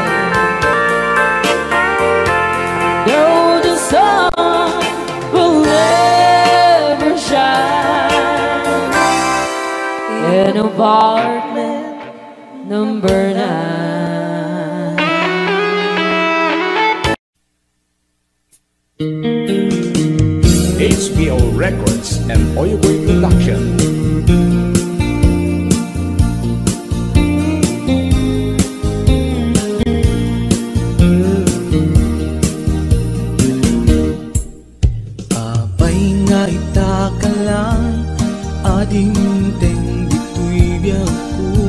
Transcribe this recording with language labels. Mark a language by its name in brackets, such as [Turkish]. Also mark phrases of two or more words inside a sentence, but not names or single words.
[English] No, the sun will never shine in apartment number 9. HBO Records and Oyoboy Production. [Iloko] Apay nga itaka lang ading teng dito'y biyaku